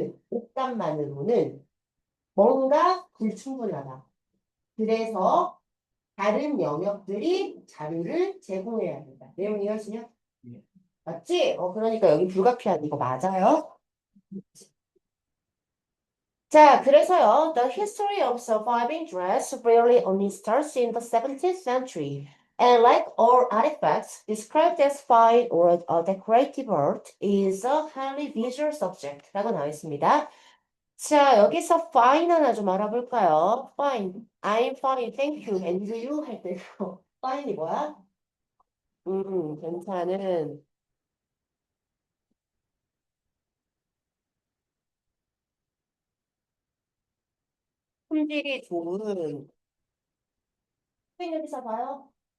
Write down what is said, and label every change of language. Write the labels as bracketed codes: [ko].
[ko] 옷감만으로는 뭔가 불충분하다. 그래서 다른 영역들이 자료를 제공해야 된다. 내용 이해하시냐? 맞지? 그러니까 여기 불가피한 이거 맞아요? 자, 그래서요, [en] the history of surviving dress really only starts in the 17th century. And like all artifacts described as fine or decorative art is a highly visual subject. [ko] 라고 나와 있습니다. 자, 여기서 fine 하나 좀 알아볼까요? fine. [en] I'm fine, thank you. And you [ko] 할 때 fine이 뭐야? 괜찮은, 품질이 좋은. 여기서 봐요.